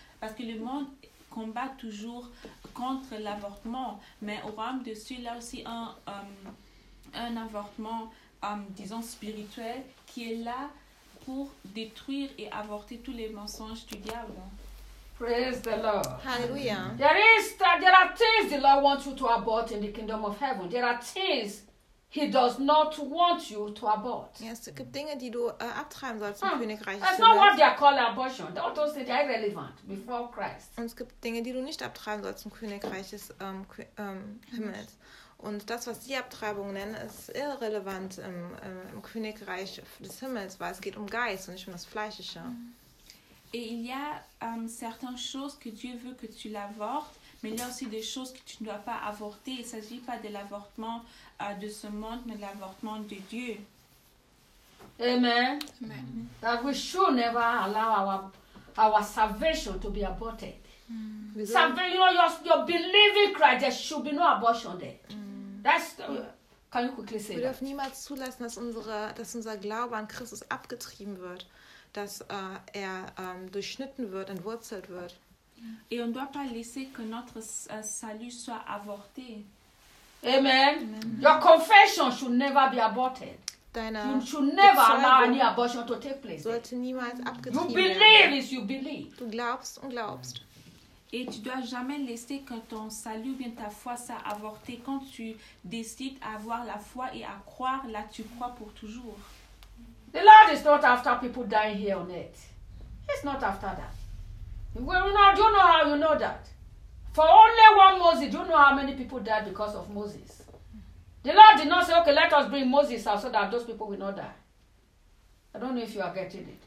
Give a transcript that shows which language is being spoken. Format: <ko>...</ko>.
<fr>Parce que le monde combat toujours contre l'avortement. Mais au royaume de Dieu, il y a aussi un avortement, disons, spirituel, qui est là pour détruire et avorter tous les mensonges du diable.</fr> <en>Praise the Lord. Hallelujah. There are things the Lord wants you to abort in the kingdom of heaven. There are things he does not want you to abort.</en> <de>Yes, es gibt Dinge, die du abtreiben sollst im Königreich.</de> <en>That's not what they are called abortion. All those things are irrelevant before Christ.</en> <de>Und es gibt Dinge, die du nicht abtreiben sollst im Königreich des Himmels. Und das, was sie Abtreibung nennen, ist irrelevant im Königreich des Himmels, weil es geht um Geist und nicht um das Fleischliche.</de> <fr>Et il y a certaines choses que Dieu veut que tu l'avortes, mais il y a aussi des choses que tu ne dois pas avorter. Il ne s'agit pas de l'avortement de ce monde, mais de l'avortement de Dieu. Amen. Amen.</fr> <en>That we should never allow our salvation to be aborted. Mm. Salvation, you know, your believing Christ, there should be no abortion there. Can you quickly say that?</en> <de>Wir dürfen niemals zulassen, dass unser Glaube an Christus abgetrieben wird. Dass er durchschnitten wird, entwurzelt wird.</de> <fr>Et on ne doit pas laisser que notre salut soit avorté. Amen. Amen.</fr> <en>Your confession should never be aborted.</en> <de>Deine</de> <en>you should never allow any abortion to take place.</en> <de>Sollte niemals abgetrieben werden.</de> <en>You believe is you believe.</en> <de>Du glaubst und glaubst.</de> <fr>Et tu ne dois jamais laisser que ton salut ou bien ta foi soit avorté. Quand tu décides à avoir la foi et à croire, là tu crois pour toujours.</fr> <en>The Lord is not after people dying here on earth. He's not after that. Well, now, do you know how you know that? For only one Moses, do you know how many people died because of Moses? The Lord did not say, okay, let us bring Moses out so that those people will not die. I don't know if you are getting it.</en>